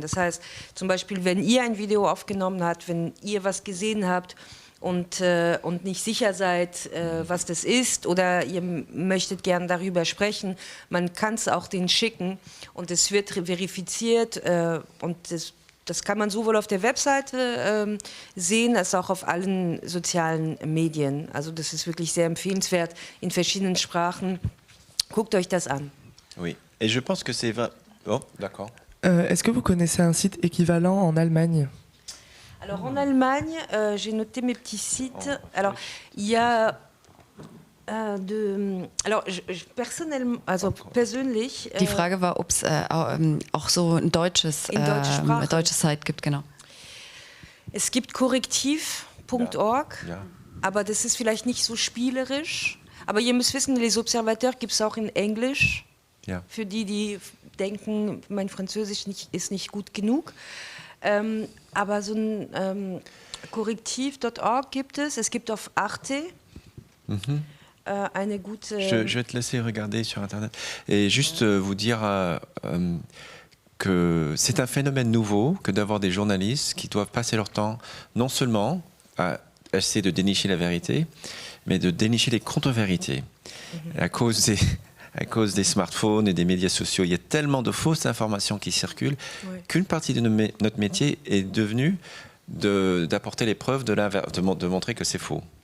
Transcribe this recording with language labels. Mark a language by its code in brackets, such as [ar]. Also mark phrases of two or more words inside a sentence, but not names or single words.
[de] Das heißt, zum Beispiel, wenn ihr ein Video aufgenommen habt, wenn ihr was gesehen habt und nicht sicher seid, was das ist, oder ihr möchtet gern darüber sprechen, man kann es auch denen schicken und es wird verifiziert und das kann man sowohl auf der Webseite sehen, als auch auf allen sozialen Medien. Also das ist wirklich sehr empfehlenswert in verschiedenen Sprachen. Guckt euch das an. [fr] Oui, et je pense que c'est vrai. Oh, d'accord. Est-ce que vous connaissez un site équivalent en Allemagne? Alors en Allemagne, j'ai noté mes petits sites. Alors il y a persönlich. [de] Die Frage war, ob es auch so ein deutsche Site gibt, genau. Es gibt korrektiv.org, Ja. aber das ist vielleicht nicht so spielerisch. Aber ihr müsst wissen, Les Observateurs gibt es auch in Englisch. Ja. Für die denken, mein Französisch ist nicht gut genug. Aber so ein korrektiv.org gibt es. Es gibt auf Arte eine gute... [fr] Je vais te laisser regarder sur Internet. Et juste vous dire que c'est un phénomène nouveau que d'avoir des journalistes qui doivent passer leur temps non seulement à essayer de dénicher la vérité, mais de dénicher les contre-vérités. À cause des smartphones et des médias sociaux, il y a tellement de fausses informations qui circulent qu'une partie de notre métier est devenue d'apporter les preuves de montrer que c'est faux.